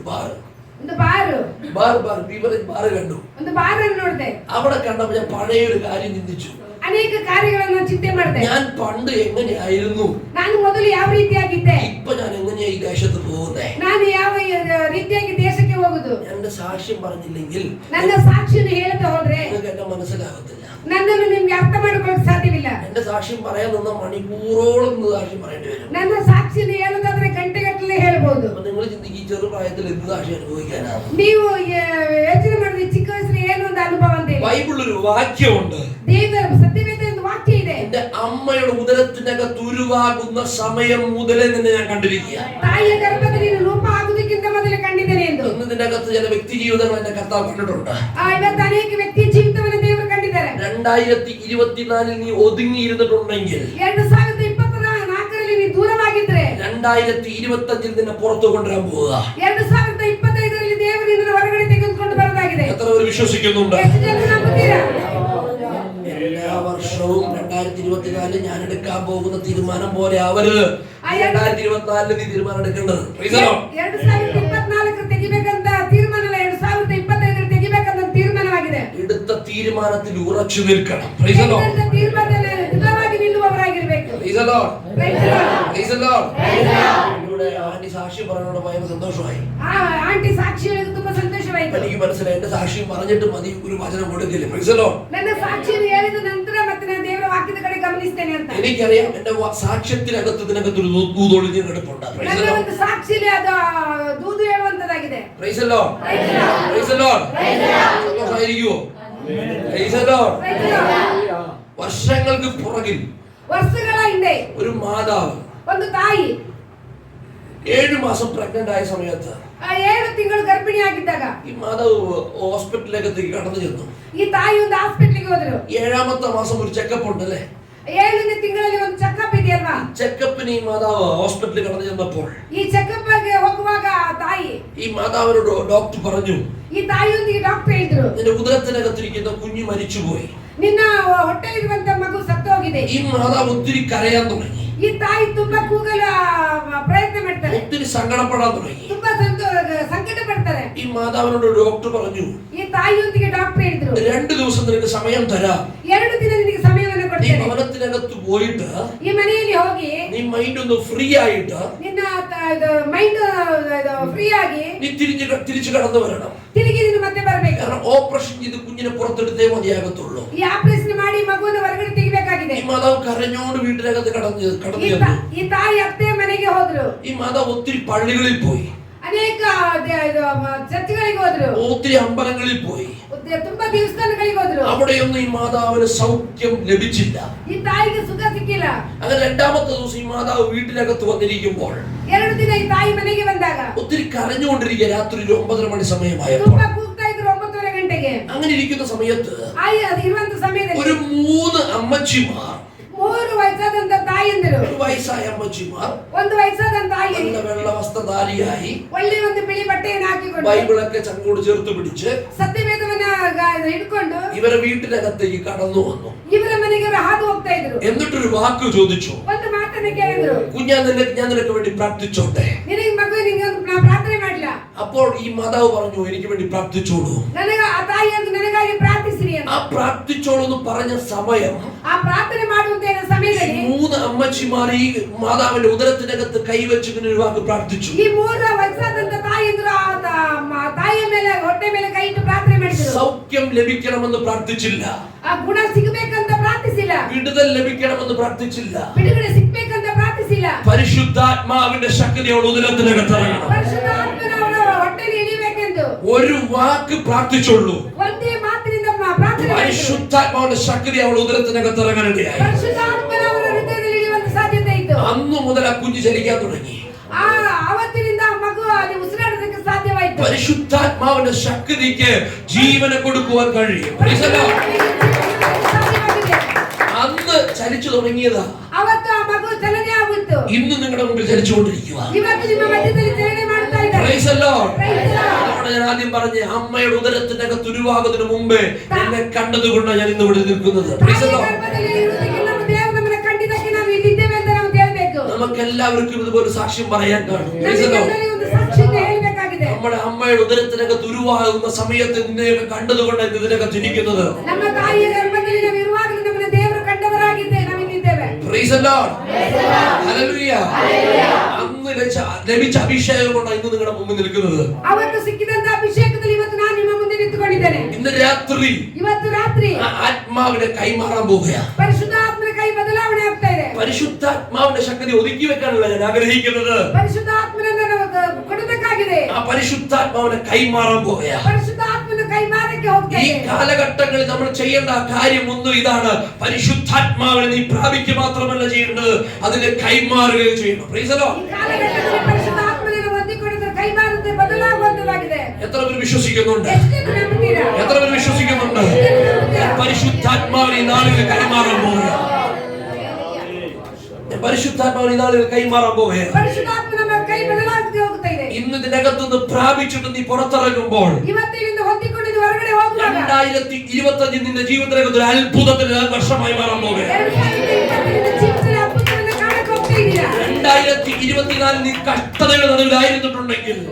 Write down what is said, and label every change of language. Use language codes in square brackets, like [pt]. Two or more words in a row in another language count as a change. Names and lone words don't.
[kn] ಒಂದು ಬಾರು [en] beverage bar [ml] കണ്ടു. [kn] ಒಂದು ಬಾರನ್ನು ನೋಡಿದೆ. [ml] അവിടെ കണ്ടപ്പോൾ ഞാൻ പഴയ ഒരു കാര്യം ചിന്തിച്ചു. [kn] ಅನೇಕ ಕಾರ್ಯಗಳನ್ನು ಚಿಂತೆ ಮಾಡಿದೆ. [ml] ഞാൻ പണ്ട് എങ്ങനെയായിരുന്നു, [kn] ನಾನು ಮೊದಲು ಯಾವ ರೀತಿಯಾಗಿದ್ದೆ, [ml] ഇപ്പൊ ഞാൻ എങ്ങനെയാ ഈ ദേശത്ത് പോകുന്നേ, [kn] ನಾನು ಯಾವ ರೀತಿಯಾಗಿ ದೇಶಕ್ಕೆ ಹೋಗುದು. [ml] എന്റെ സാക്ഷ്യം പറഞ്ഞില്ലെങ്കിൽ [kn] ನನ್ನ ಸಾಕ್ಷಿಯನ್ನು ಹೇಳದೆ ಹೋದ್ರೆ [ml] നിങ്ങൾക്ക് എന്നെ മനസ്സിലാകത്തില്ല. [kn] ನನ್ನನ್ನು ನಿಮ್ಗೆ ಅರ್ಥ ಮಾಡಿಕೊಳ್ಳಕ್ಕೆ ಸಾಧ್ಯವಿಲ್ಲ. [ml] എന്റെ സാക്ഷ്യം പറയാൻ നിന്ന മണിക്കൂറോളം സാക്ഷ്യം പറയേണ്ടി വരും. [kn] ನನ್ನ ಸಾಕ್ಷಿಯನ್ನು ಹೇಳೋದಾದ್ರೆ ಗಂಟೆಗಟ್ಟಲೆ ಹೇಳ್ಬೋದು. [ml] അപ്പൊ നിങ്ങൾ ചിന്തിക്കും ഈ ചെറുപ്രായത്തിൽ എന്ത് സാക്ഷി അനുഭവിക്കാനാണ്. [kn] ನೀವು ಯೋಚನೆ ಮಾಡಿದ್ರೆ ಚಿಕ್ಕ ವಯಸ್ಸಿನ ಏನು ಒಂದು ಅನುಭವ ಅಂತ ಹೇಳಿ. [ml] ബൈബിളിൽ ഒരു വാക്യമുണ്ട്. [kn] ದೇವರ ಸತ್ಯವೇದ ಒಂದು ವಾಕ್ಯ ಇದೆ. [ml] എന്റെ അമ്മയുടെ ഉദരത്തിനകത്ത് ഉരുവാകുന്ന സമയം മുതലേ നിന്നെ ഞാൻ കണ്ടിരിക്കുക. [kn] ತಾಯಿಯ ಗರ್ಭದಲ್ಲಿ ರೂಪ ಆಗುವುದಕ್ಕಿಂತ ಮೊದಲೇ ಕಂಡಿದ್ದೇನೆ ಎಂದು. [ml] ഇതിനകത്ത് ചില വ്യക്തി ജീവിതങ്ങൾ എന്റെ കർത്താവ് കണ്ടിട്ടുണ്ട്. [kn] ಇವತ್ತು ಅನೇಕ ವ್ಯಕ್ತಿ ಜೀವಿತವನ್ನು ದೇವರು ಕಂಡಿದ್ದಾರೆ. [ml] 2024 നീ ഒതുങ്ങിയിരുന്നിട്ടുണ്ടെങ്കിൽ [kn] 2024ರಲ್ಲಿ ನೀ ದೂರವಾಗಿದ್ರೆ [ml] 2025 നിന്നെ പുറത്തു കൊണ്ടുവരാൻ പോവുക. [kn] 2025ರಲ್ಲಿ ದೇವರು ನಿನ್ನನ್ನು ಹೊರಗಡೆ ತೆಗೆದುಕೊಂಡು ಬರೋದಾಗಿದೆ. [ml] എത്ര പേർ വിശ്വസിക്കുന്നുണ്ട്? [kn] ಎಷ್ಟು ಜನ ನಂಬುತ್ತೀರಾ? [ml] എല്ലാ വർഷവും 2024 ഞാൻ എടുക്കാൻ പോകുന്ന തീരുമാനം പോലെ ആവരുത്. 2024 നീ തീരുമാനം എടുക്കേണ്ടത്. [kn] 2024 ತೆಗಿಬೇಕಂತ ತೀರ್ಮಾನ ಅಲ್ಲ, 2025 ತೆಗಿಬೇಕಂತ ತೀರ್ಮಾನವಾಗಿದೆ. [ml] എടുത്ത തീരുമാനത്തിൽ ഉറച്ചു നിൽക്കണം. [en] Praise the Lord. [kn] ತೀರ್ಮಾನದಲ್ಲಿ ದೃಢವಾಗಿ ನಿಲ್ಲುವವರಾಗಿರಬೇಕು. [en] Praise the Lord. Praise the Lord. Praise the Lord. [ml] ഇവിടെ ആന്റി സാക്ഷി പറഞ്ഞോട് ഭയങ്കര സന്തോഷമായി. [kn] ಆಂಟಿ ಸಾಕ್ಷಿ ಹೇಳಿದ್ದು ತುಂಬಾ ಸಂತೋಷವಾಯಿತು. [ml] എനിക്ക് മനസ്സിലായി എന്റെ സാക്ഷ്യം പറഞ്ഞിട്ട് മതി ഒരു വചനം കൊടുക്കില്ല. [en] Praise the Lord. [kn] ನನ್ನ ಸಾಕ್ಷಿಯನ್ನು ಹೇಳಿದ ನಂತರ ಮತ್ತೆ ನಾನು ದೇವರ ವಾಕ್ಯದ ಕಡೆ ಗಮನಿಸ್ತೇನೆ ಅಂತ. [ml] എനിക്കറിയാം എന്റെ സാക്ഷ്യത്തിനകത്ത് ഇതിനകത്തൊരു ദൂതൊളിഞ്ഞ് കിടപ്പുണ്ട്. [en] Praise the [kn] ನನ್ನ [en] Lord. [kn] ಒಂದು ಸಾಕ್ಷಿಯಲ್ಲಿ ಅದು ದೂದು ಹೇಳುವಂತದಾಗಿದೆ. [en] Praise the Lord. Praise the Lord. [ml] സന്തോഷമായിരിക്കുമോ? [en] Praise the Lord. [ml] വർഷങ്ങൾക്ക് പുറകിൽ [kn] ವರ್ಷಗಳ ಹಿಂದೆ [ml] ഒരു മാതാവ് [kn] ಒಂದು ತಾಯಿ [ml] 7 മാസം പ്രഗ്നന്റ് ആയ സമയത്ത് [kn] 7 ತಿಂಗಳು ಗರ್ಭಿಣಿಯಾಗಿದ್ದಾಗ [ml] ഈ മാതാവ് ഹോസ്പിറ്റലിലേക്ക് കടന്നു ചെന്നു. [kn] ಈ ತಾಯಿ ಒಂದು ಹಾಸ್ಪಿಟಲ್ಗೆ ಹೋದ್ರು. [ml] 7ാമത്തെ മാസം ഒരു ചെക്കപ്പ് ഉണ്ട് അല്ലേ? [kn] 7ನೇ ತಿಂಗಳಲ್ಲಿ ಒಂದು ಚೆಕಪ್ ಇದೆಯಲ್ವಾ? [ml] ചെക്കപ്പിന് ഈ മാതാവ് ഹോസ്പിറ്റലിൽ കടന്നു ചെന്നപ്പോൾ [kn] ಈ ಚೆಕಪ್ ಗೆ ಹೋಗುವಾಗ ತಾಯಿ [ml] ഈ മാതാവിനോട് ഡോക്ടർ പറഞ്ഞു, [kn] ಈ ತಾಯಿಯೊಂದಿಗೆ ಡಾಕ್ಟರ್ ಹೇಳಿದ್ರು, [ml] നിന്റെ ഉദരത്തിനകത്തിരിക്കുന്ന കുഞ്ഞ് മരിച്ചുപോയി. [kn] ನಿನ್ನ ಹೊಟ್ಟೆಲಿರುವಂತ ಮಗು ಸತ್ತು ಹೋಗಿದೆ. [ml] ഈ മാതാവ് ഒത്തിരി കരയാൻ തുടങ്ങി. [kn] ಈ ತಾಯಿ ತುಂಬಾ ಕೂಗಲು ಪ್ರಯತ್ನ ಮಾಡ್ತಾರೆ, [ml] ഒത്തിരി സങ്കടപ്പെടാൻ തുടങ്ങി. [kn] ತುಂಬಾ ಸಂಕಟ ಪಡ್ತಾರೆ. [ml] ഈ മാതാവിനോട് ഡോക്ടർ പറഞ്ഞു, [kn] ಈ ತಾಯಿಯೊಂದಿಗೆ ಡಾಕ್ಟರ್ ಹೇಳಿದ್ರು, [ml] 2 ദിവസം നിനക്ക് സമയം തരാം. [kn] 2 ದಿನ ನಿನಗೆ ಸಮಯವನ್ನು [ml] നീ [kn] ಕೊಡ್ತೇನೆ. [ml] ഭവനത്തിനകത്ത് പോയിട്ട് [kn] ಈ ಮನೆಯಲ್ಲಿ ಹೋಗಿ [ml] നീ മൈൻഡ് ഒന്ന് ഫ്രീ ആയിട്ട് [kn] ನಿನ್ನ [en] mind free [kn] ಆಗಿ [ml] നീ തിരിച്ചു കടന്നു വരണം. [kn] ತಿರುಗಿ ನೀನು ಮತ್ತೆ ಬರಬೇಕು. [ml] കാരണം ഓപ്പറേഷൻ ചെയ്ത് കുഞ്ഞിനെ പുറത്തെടുത്തേ മതിയാകത്തുള്ളൂ. [kn] ಈ ಆಪರೇಷನ್ ಮಾಡಿ ಮಗುವನ್ನು ಹೊರಗಡೆ ತೆಗಿಬೇಕಾಗಿದೆ. [ml] ഈ മാതാവ് കരഞ്ഞോണ്ട് വീട്ടിനകത്ത് കടന്നു [kn] ಈ ತಾಯಿ ಅತ್ತೆ ಮನೆಗೆ ಹೋದ್ರು. [ml] ഈ മാതാവ് ഒത്തിരി പള്ളികളിൽ പോയി, [kn] ಅನೇಕ ಚರ್ಚ್ಗಳಿಗೆ ಹೋದ್ರು, [ml] ഒത്തിരി അമ്പലങ്ങളിൽ പോയി. [kn] ತುಂಬಾ ದೇವಸ್ಥಾನಗಳಿಗೆ ಹೋದ್ರು. [ml] അവിടെയൊന്നും ഈ മാതാവിന് സൗഖ്യം ലഭിച്ചില്ല. [kn] ಈ ತಾಯಿಗೆ ಸುಖ ಸಿಕ್ಕಿಲ್ಲ. [ml] അങ്ങനെ 2ാമത്തെ ദിവസം ഈ മാതാവ് വീട്ടിനകത്ത് വന്നിരിക്കുമ്പോൾ [kn] 2 ದಿನ ಈ ತಾಯಿ ಮನೆಗೆ ಬಂದಾಗ [ml] ഒത്തിരി കരഞ്ഞുകൊണ്ടിരിക്കുക. രാത്രി 9:30 മണി സമയമായപ്പോൾ [kn] ತುಂಬಾ ಕೂಗ್ತಾ ಇದ್ರು 9:30 ಗಂಟೆಗೆ. [ml] അങ്ങനെ ഇരിക്കുന്ന സമയത്ത് [kn] ಅದು ಇರುವಂತ ಸಮಯದಲ್ಲಿ [ml] ഒരു 3 അമ്മച്ചിമാർ, [kn] 3 ವಯಸ್ಸಾದಂತ ತಾಯಿಯಂದರು, [ml] ഒരു വയസ്സായ അമ്മച്ചിമാർ [kn] ಒಂದು ವಯಸ್ಸಾದಂತ ತಾಯಿ [ml] നല്ല വെള്ള വസ്ത്രധാരിയായി [kn] ಒಳ್ಳೆ ಒಂದು ಬಿಳಿ ಬಟ್ಟೆಯನ್ನು ಹಾಕಿಕೊಂಡು [ml] ബൈബിളൊക്കെ ചങ്കോട് ചേർത്ത് പിടിച്ച് [kn] ಸತ್ಯವೇದವನ್ನ ಹಿಡ್ಕೊಂಡು [ml] ഇവരെ വീട്ടിനകത്തേക്ക് കടന്നു വന്നു. [kn] ಇವರ ಮನೆಗೆ ಅವರು ಹಾದು ಹೋಗ್ತಾ ಇದ್ರು. [ml] എന്നിട്ടൊരു വാക്ക് ചോദിച്ചു, [kn] ಒಂದು മാತನ್ನ ಕೇಳಿದ್ರು, [ml] ഞാൻ നിനക്ക് വേണ്ടി പ്രാർത്ഥിച്ചോട്ടെ? [kn] ನಿನಗೆ ಮಗು ನಿನಗೆ ಪ್ರಾರ್ಥನೆ ಮಾಡಲಿಲ್ಲ. [ml] അപ്പോൾ ഈ മാതാവ് പറഞ്ഞു, എനിക്ക് വേണ്ടി പ്രാർത്ഥിച്ചോളൂ. [kn] ನನಗೆ ಆ ತಾಯಿ ಅಂತ ನನಗಾಗಿ ಪ್ರಾರ್ಥಿಸಿರಿ ಅಂತ. [ml] ആ പ്രാർത്ഥിച്ചോളൂ എന്ന് പറഞ്ഞ സമയം [kn] ಆ ಪ್ರಾರ್ಥನೆ ಮಾಡುವಂತ ಸಮಯದಲ್ಲಿ [ml] 3 അമ്മച്ചിമാർ ഈ മാതാവിന്റെ ഉദരത്തിനകത്ത് കൈവച്ച് ഇങ്ങനെ ഒരു വാക്ക് പ്രാർത്ഥിച്ചു. [kn] ಈ 3 ವಯಸ್ಸಾದಂತ ತಾಯಿಯಂದ್ರು ಆ ತಾಯಿಯ ಮೇಲೆ ಹೊಟ್ಟೆ ಮೇಲೆ ಕೈ ಇಟ್ಟು ಪ್ರಾರ್ಥನೆ ಮಾಡಿದ್ರು. [ml] സൗഖ്യം ലഭിക്കണമെന്ന് പ്രാർത്ഥിച്ചില്ല. [kn] ಆ ಗುಣ ಸಿಗಬೇಕಂತ ಪ್ರಾರ್ಥಿಸಿಲ್ಲ. [ml] വിടുതൽ ലഭിക്കണമെന്ന് പ്രാർത്ഥിച്ചില്ല. [kn] ಬಿಡುಗಡೆ ಸಿಗಬೇಕಂತ ಪ್ರಾರ್ಥಿಸಿಲ್ಲ. [ml] പരിശുദ്ധാത്മാവിന്റെ ശക്തി അവൾ ഉദരത്തിനകത്ത് ഇറങ്ങണം. [kn] ಪರಿಶುದ್ಧಾತ್ಮನವರ ಹೊಟ್ಟೆಗೆ ಇಳಿಬೇಕೆಂದು [ml] ഒരു വാക്ക് പ്രാർത്ഥിച്ചുള്ളൂ. [kn] ಒಂದೇ ಮಾತಿನಿಂದ ಪ್ರಾರ್ಥನೆ ಮಾಡಿದ್ರು. [ml] പരിശുദ്ധാത്മാവിന്റെ ശക്തി അവൾ ഉദരത്തിനകത്ത് ഇറങ്ങാനിടയായി. [kn] ಪರಿಶುದ್ಧಾತ್ಮನವರ ಹೃದಯದಲ್ಲಿ ಇಳಿಯುವಂತ ಸಾಧ್ಯತೆ ಇತ್ತು. [ml] അന്നു മുതൽ ആ കുഞ്ഞ് ചലിക്കാൻ തുടങ്ങി. [kn] ಆವತ್ತಿನಿಂದ ಆ ಮಗು ಅದು ಉಸಿರಾಡೋದಕ್ಕೆ ಸಾಧ್ಯವಾಯಿತು. [ml] പരിശുദ്ധാത്മാവിന്റെ ശക്തിക്ക് ജീവനെ കൊടുക്കുവാൻ കഴിയും. [en] Praise the Lord. [ml] അന്ന് ചലിച്ചു തുടങ്ങിയതാ. [kn] ಅವತ್ತು ಆ ಮಗು ಚಲನೆ ಆಗುತ್ತು. [ml] ഇന്ന് നിങ്ങളുടെ മുമ്പിൽ ചലിച്ചുകൊണ്ടിരിക്കുക. [kn] ಇವತ್ತು ನಿಮ್ಮ ಮಧ್ಯದಲ್ಲಿ ಚಲನೆ ಮಾಡ್ತಾ ಇದ್ದಾರೆ. [en] Praise the Lord. Praise the Lord. [ml] അതുകൊണ്ട് ഞാൻ ആദ്യം പറഞ്ഞ അമ്മയുടെ ഉദരത്തിനകത്ത് ഉരുവാകുന്നതിന് മുമ്പേ എന്നെ കണ്ടതുകൊണ്ട് ഞാൻ ഇന്ന് ഇവിടെ നിൽക്കുന്നത്. [en] Praise the Lord. [kn] ಗರ್ಭದಲ್ಲಿ ಇರುವುದಕ್ಕೆ ನಮ್ಮ ದೇವರು ನಮ್ಮನ್ನು ಕಂಡಿದ್ದಕ್ಕೆ ನಾವು ಇಲ್ಲಿದ್ದೇವೆ ಅಂತ ನಾವು ಹೇಳಬೇಕು. [ml] നമുക്ക് എല്ലാവർക്കും ഇതുപോലെ സാക്ഷ്യം പറയാൻ കാണും. [en] Praise the Lord. [kn] ನಮಗೆಲ್ಲರಿಗೂ ಒಂದು ಸಾಕ್ಷಿಯನ್ನು ಹೇಳಬೇಕಾಗಿದೆ. [ml] നമ്മുടെ അമ്മയുടെ ഉദരത്തിനകത്ത് ഉരുവാകുന്ന സമയത്ത് നിന്നെയൊക്കെ കണ്ടതുകൊണ്ട് ഇതിനകത്ത് ഇരിക്കുന്നത്. [kn] ನಮ್ಮ ತಾಯಿಯ ಗರ್ಭದಲ್ಲಿ ನಾವು ಇರುವಾಗಲೂ ನಮ್ಮನ್ನು ದೇವರು ಕಂಡವರಾಗಿದ್ದೆ ನಾವು ಇಲ್ಲಿದ್ದೇವೆ. [en] Praise the Lord. Hallelujah. [ml] അന്ന് ലഭിച്ച അഭിഷേകം കൊണ്ടാണ് ഇന്ന് നിങ്ങളുടെ മുമ്പിൽ നിൽക്കുന്നത്. [kn] ಅವತ್ತು ಸಿಕ್ಕಿದಂತ ಅಭಿಷೇಕದಲ್ಲಿ ಇವತ್ತು ನಾನು ನಿಮ್ಮ ಮುಂದೆ ನಿಂತುಕೊಂಡಿದ್ದೇನೆ. [ml] ഇന്ന് രാത്രി [kn] ಇವತ್ತು ರಾತ್ರಿ [ml] ആത്മാവിനെ കൈമാറാൻ പോവുകയാണ്. [kn] ಪರಿಶುದ್ಧಾತ್ಮನ ಕೈ ಬದಲಾವಣೆ ಆಗ್ತಾ ಇದೆ. [ml] പരിശുദ്ധാത്മാവിന്റെ ശക്തി ഒതുക്കി വെക്കാനല്ല ഞാൻ ആഗ്രഹിക്കുന്നത്. [kn] ಪರಿಶುದ್ಧಾತ್ಮನನ್ನು ನಾವು ಕೊಡಬೇಕಾಗಿದೆ. [ml] ആ പരിശുദ്ധാത്മാവിനെ കൈമാറാൻ പോവുകയാണ്. [kn] ಪರಿಶುದ್ಧಾತ್ಮನ കൈമാറಕ್ಕೆ ಹೋಗ್ತಾ [ml] ഈ [kn] ಇದೆ. [ml] കാലഘട്ടങ്ങളിൽ നമ്മൾ ചെയ്യേണ്ട കാര്യം ഒന്നും ഇതാണ്. പരിശുദ്ധാത്മാവിനെ നീ പ്രാപിക്കുക മാത്രമല്ല ചെയ്യേണ്ടത്, അതിനെ കൈമാറുകയും ചെയ്യണം. [en] Praise the Lord. [kn] ಈ ಕಾಲಘಟ್ಟದಲ್ಲಿ ಪರಿಶುದ್ಧಾತ್ಮನನ್ನು ಹೊಂದಿಕೊಂಡ್ರೆ ಕೈಮಾರದೆ ಬದಲಾಗುವಂತದಾಗಿದೆ. [ml] എത്ര പേര് വിശ്വസിക്കുന്നുണ്ട്? [kn] ಎಷ್ಟು ನಂಬುತ್ತೀರಾ? [ml] എത്ര പേര് വിശ്വസിക്കുന്നുണ്ട്? പരിശുദ്ധാത്മാവിനെ ഈ നാളുകളിൽ കൈമാറാൻ പോവുകയാണ്. പരിശുദ്ധാത്മാവിനെ ഈ നാളുകളിൽ കൈമാറാൻ പോവുകയാണ്. [kn] ಪರಿಶುದ್ಧಾತ್ಮನ ಕೈ ಬದಲಾಗದೆ ಹೋಗ್ತಾ ಇದೆ. [ml] ഇന്ന് ഇതിനകത്തുനിന്ന് പ്രാപിച്ചിട്ട് നീ പുറത്തിറങ്ങുമ്പോൾ [kn] ಇವತ್ತಿನಿಂದ ಹೊಂದಿಕೊಂಡು ಹೊರಗಡೆ ಹೋಗುವಾಗ [ml] 2025 നിന്റെ ജീവിതത്തിനകത്ത് ഒരു അത്ഭുതത്തിന്റെ വർഷമായി മാറാൻ പോവുകയാണ്. [kn] 2020 ಜೀವಿತದಲ್ಲಿ ಅದ್ಭುತವನ್ನು ಕಾಣಕ್ಕೆ ಹೋಗ್ತಾ ಇದ್ದೀರಾ. [ml] 2024 നീ കഷ്ടതയുടെ നടുവിലായിരുന്നിട്ടുണ്ടെങ്കിൽ